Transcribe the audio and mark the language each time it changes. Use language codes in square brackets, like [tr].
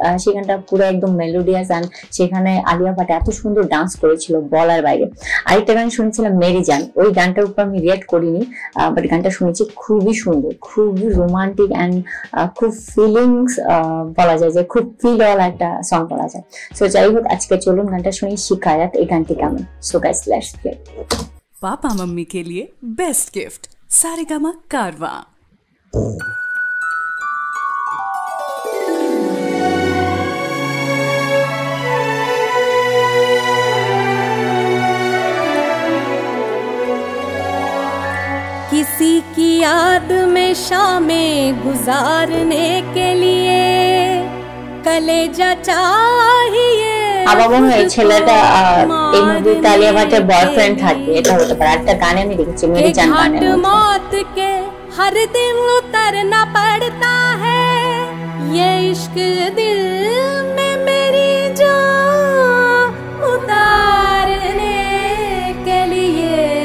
[bn] সেই গানটা পুরো একদম মেলোডিয়াস আর সেখানে আলিয়া ভাট এত সুন্দর ডান্স করেছিল বলার বাইরে। আরেকটা গান শুনেছিলাম মেরি জান, ওই গানটার উপর আমি রিয়েক্ট করিনি, বাট গানটা শুনেছি খুবই সুন্দর, খুবই রোমান্টিক অ্যান্ড খুব ফিলিংস বলা যায়, যে খুব ফিল ওয়ালা একটা সং বলা যায়। সো যাই হোক, আজকে চলুন গানটা শুনি শিকায়াত। এই গানটি কেমন? [en] So guys let's play. [hi] Papa mummy के लिए बेस्ट गिफ्ट सारेगामा कारवा। किसी की याद में शामें गुजारने के लिए कलेजा चाहिए। [bn] আমার মনে হয় ছেলেটা এই মুভিতে আলিয়া ভাটের বয়ফ্রেন্ড থাকবে, এটা হতে পারে। একটা গানে আমি দেখেছি মেরি জান গানে, [hi] मौत के हर दिन उतरना पड़ता है, ये इश्क दिल में मेरी जान उतारने के लिए।